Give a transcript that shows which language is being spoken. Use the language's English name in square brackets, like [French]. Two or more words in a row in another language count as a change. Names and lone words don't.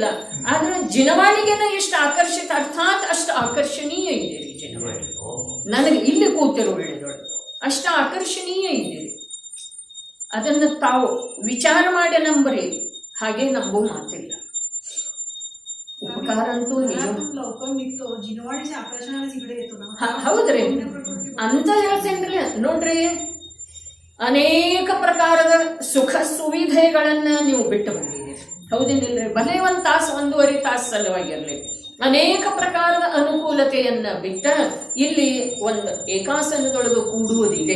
[Kannada] ಆದ್ರೆ ಜಿನವಾಣಿಗೆನ ಎಷ್ಟು ಆಕರ್ಷಿತ, ಅರ್ಥಾತ್ ಅಷ್ಟು ಆಕರ್ಷಣೀಯ ಇದ್ದೀರಿ ಜಿನವಾಣಿ. ನನಗೆ ಇಲ್ಲಿ ಕೂತಿರೋ ವೇಳೆದೊಳಗೆ ಅಷ್ಟು ಆಕರ್ಷಣೀಯ ಇದ್ದೀರಿ. ಅದನ್ನು ತಾವು ವಿಚಾರ ಮಾಡಿ ನಂಬರಿ, ಹಾಗೆ ನಂಬೋ ಮಾತಿಲ್ಲ. उपकार ಅಂತೂ ನಿಜ [Marathi] लवकर निघतो. जिनवाणीच्या आकर्षणानेच इकडे येतो ना. [Kannada] ಹೌದ್ರಿ ಅಂತ ಹೇಳ್ತೇನ್ರಿ. ನೋಡ್ರಿ, ಅನೇಕ ಪ್ರಕಾರದ ಸುಖ ಸುವಿಧೆಗಳನ್ನ ನೀವು ಬಿಟ್ಟು ಬಂದಿದ್ದೀರಿ, ಹೌದೇನಿಲ್ರಿ? ಭಲೆ 1 ತಾಸು 1.5 ತಾಸು ಸಲುವಾಗಿರಲಿ ಅನೇಕ ಪ್ರಕಾರದ ಅನುಕೂಲತೆಯನ್ನ ಬಿಟ್ಟ ಇಲ್ಲಿ ಒಂದು ಏಕಾಸನದೊಳಗೆ ಕೂಡುವುದಿದೆ.